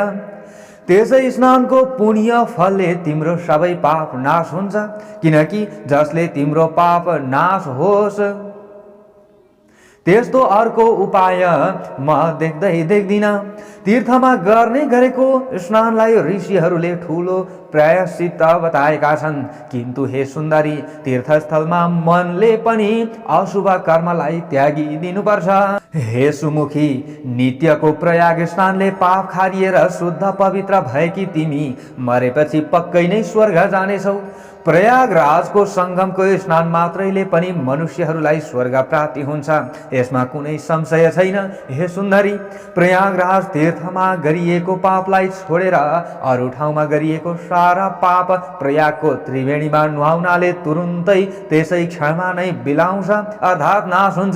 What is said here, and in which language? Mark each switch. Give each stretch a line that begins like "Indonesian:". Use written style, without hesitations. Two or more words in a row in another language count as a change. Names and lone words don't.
Nepali: त्यसै स्नानको पुण्य फलले तिम्रो सबै पाप नाश हुन्छ, किनकि जसले तिम्रो पाप नाश होस् त्यस्तो अर्को उपाय म देख्दिन। तीर्थमा गर्ने गरेको स्नानलाई ऋषिहरूले ठूलो प्रायश्चित्त बताएका छन्, किन्तु हे सुन्दरी, तीर्थस्थलमा मनले पनि अशुभ कर्मलाई त्यागिदिनुपर्छ। हे सुमुखी, नित्यको प्रयाग स्नानले पाप खारिएर शुद्ध पवित्र भएकी तिमी मरेपछि पक्कै नै स्वर्ग जानेछौ। प्रयागराजको संगमको स्नान मात्रैले पनि मनुष्यहरूलाई स्वर्ग प्राप्ति हुन्छ, यसमा कुनै संशय छैन। हे सुन्दरी, प्रयागराज तीर्थमा गरिएको पापलाई छोडेर अरू ठाउँमा गरिएको सारा पाप प्रयागको त्रिवेणीमा नुहाउनाले तुरुन्तै त्यसै क्षणमा नै बिलाउँछ अर्थात् नाश हुन्छ।